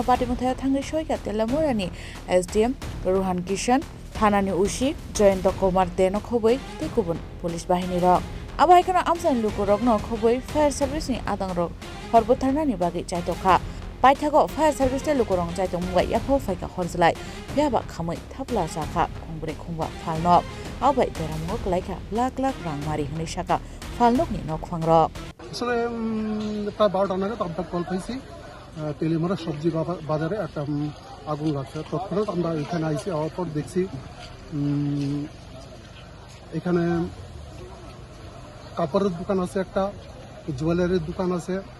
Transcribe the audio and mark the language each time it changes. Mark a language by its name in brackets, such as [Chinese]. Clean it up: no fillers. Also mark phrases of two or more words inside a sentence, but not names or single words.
[Kok Borok] patimung thaya thangi soika telamorani SDM Ruhan Kishan Thanani Ushi Joyento Kumar Deno khoboi te kubun police bahini rok abai kana amsen lukorok no khoboi [English] fire service [Kok Borok] ni adang rok horbotharna ni bagi chaitokha Paithago [English] fire service [Kok Borok] te lukorong chaitong mugai yafo faika horzalai pheba khamai thapla sakha khongbre khongba phalnok abai beramok laika lak lak rangmari hni saka phalnok ni nok phangrok [Bangla] আসলে প্রায় 12টা নাগাদ আমরা কল পাইছি তেলিমারা সবজি বাজারে একটা আগুন লাগছে তৎক্ষণাৎ আমরা এখানে আইছি আওয়ার পর দেখছি এখানে কাপড়ের দোকান আছে একটা জুয়েলারির দোকান আছে